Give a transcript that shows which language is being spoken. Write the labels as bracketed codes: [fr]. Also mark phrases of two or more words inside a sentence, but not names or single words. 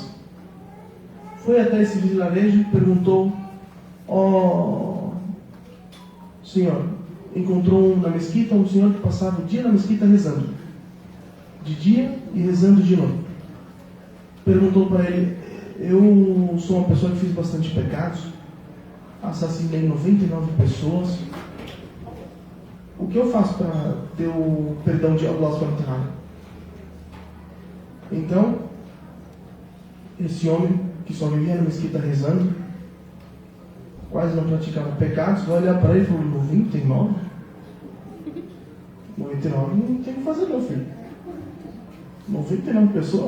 [pt] Foi até esse vilarejo e perguntou: ó senhor, encontrou na mesquita um senhor que passava o dia na mesquita rezando, de dia e rezando de noite. Perguntou para ele: eu sou uma pessoa que fiz bastante pecados, assassinei 99 pessoas, o que eu faço para ter o perdão de [ar] الله سبحانه وتعالى? [pt] Então, esse homem que só vivia na mesquita rezando, quase não praticava pecados, vai olhar para ele e falar: 99? 99 não tem o que fazer, meu filho. 99 pessoas?